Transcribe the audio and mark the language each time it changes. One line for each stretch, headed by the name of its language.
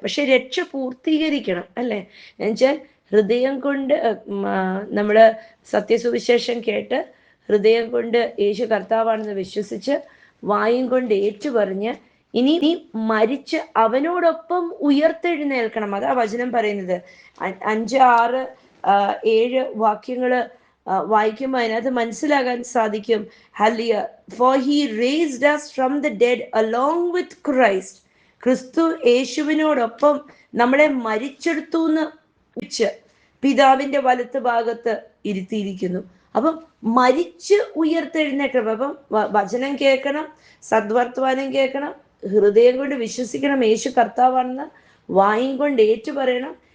Malayalam: പക്ഷെ രക്ഷ പൂർത്തീകരിക്കണം, അല്ലേ? എന്നുവെച്ചാൽ ഹൃദയം കൊണ്ട് നമ്മൾ സത്യസുവിശേഷം കേട്ട് ഹൃദയം കൊണ്ട് യേശു കർത്താവാണെന്ന് വിശ്വസിച്ച് വായും കൊണ്ട് ഏറ്റുപറഞ്ഞ് ഇനി മരിച്ച് അവനോടൊപ്പം ഉയർത്തെഴുന്നേൽക്കണം. അതാ വചനം പറയുന്നത്. 5, 6, 7 വാക്യങ്ങള് വായിക്കുമ്പോൾ അതിനകത്ത് മനസ്സിലാകാൻ സാധിക്കും. Hallelujah.
English: For he raised us from the dead along with Christ.
Malayalam: ക്രിസ്തു യേശുവിനോടൊപ്പം നമ്മളെ മരിച്ചെടുത്തു എന്ന് പിതാവിന്റെ വലത്ത് ഭാഗത്ത് ഇരുത്തിയിരിക്കുന്നു. അപ്പം മരിച്ച് ഉയർത്തെഴുന്നേറ്റം. അപ്പം വചനം കേൾക്കണം, സദ്വർത്തമാനം കേൾക്കണം, ഹൃദയം കൊണ്ട് വിശ്വസിക്കണം യേശു കർത്താവാണെന്ന്, വായും കൊണ്ട് ഏറ്റുപറയണം.